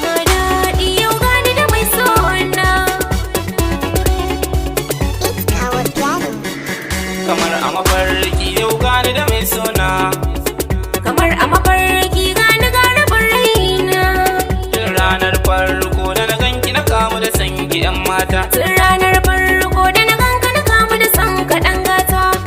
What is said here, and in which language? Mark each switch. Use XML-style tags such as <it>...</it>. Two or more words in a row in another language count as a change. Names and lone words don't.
<ha>Daɗi yau gani da mai sona.</ha> <en>It's our piano.</en> <ha>Kamar a mafarki yau gani da mai sona. Kamar a mafarki gani ga rabin raina. Tun ranar farko da na ganki na kamu da sanki, 'yan mata. Tun ranar farko da na ganka na kamu da son ka, ɗan gata.</ha>